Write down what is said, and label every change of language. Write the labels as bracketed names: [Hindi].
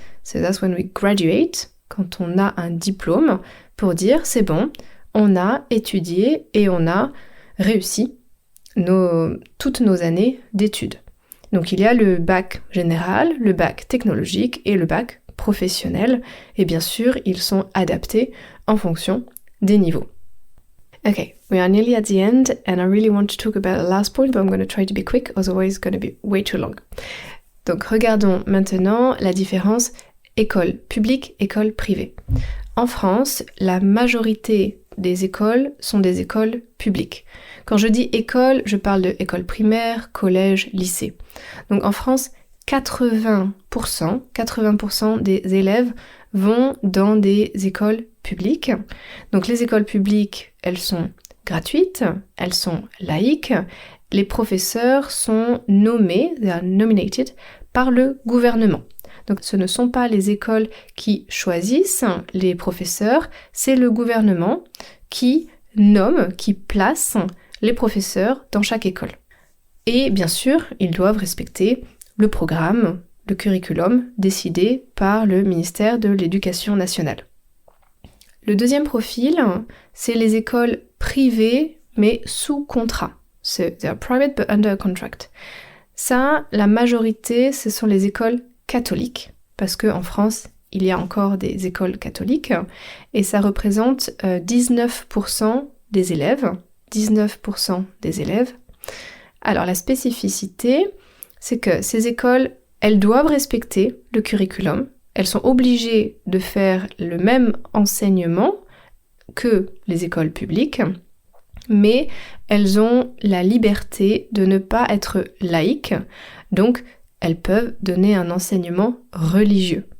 [English] So that's when we graduate, [French] quand on a un diplôme, pour dire c'est bon, on a étudié et on a réussi toutes nos années d'études. Donc il y a le bac général, le bac technologique et le bac professionnel. Et bien sûr, ils sont adaptés en fonction des niveaux. [English] Okay, we are nearly at the end and I really want to talk about the last point, but I'm going to try to be quick, otherwise it's going to be way too long. [French] Donc regardons maintenant la différence école publique, école privée. En France, la majorité des écoles sont des écoles publiques. Quand je dis école, je parle de école primaire, collège, lycée. Donc en France, 80% des élèves vont dans des écoles publiques. Donc les écoles publiques, elles sont gratuites, elles sont laïques. Les professeurs sont nommés, [English] they are nominated, [French] par le gouvernement. Donc ce ne sont pas les écoles qui choisissent les professeurs, c'est le gouvernement qui nomme, qui place les professeurs dans chaque école. Et bien sûr, ils doivent respecter le programme, le curriculum décidé par le ministère de l'Éducation nationale. Le deuxième profil, c'est les écoles privées mais sous contrat. [English] So they are private but under contract. [French] Ça, la majorité, ce sont les écoles catholiques, parce qu'en France, il y a encore des écoles catholiques, et ça représente 19% des élèves. 19% des élèves. Alors la spécificité, c'est que ces écoles, elles doivent respecter le curriculum, elles sont obligées de faire le même enseignement que les écoles publiques, mais elles ont la liberté de ne pas être laïques, donc elles peuvent donner un enseignement religieux.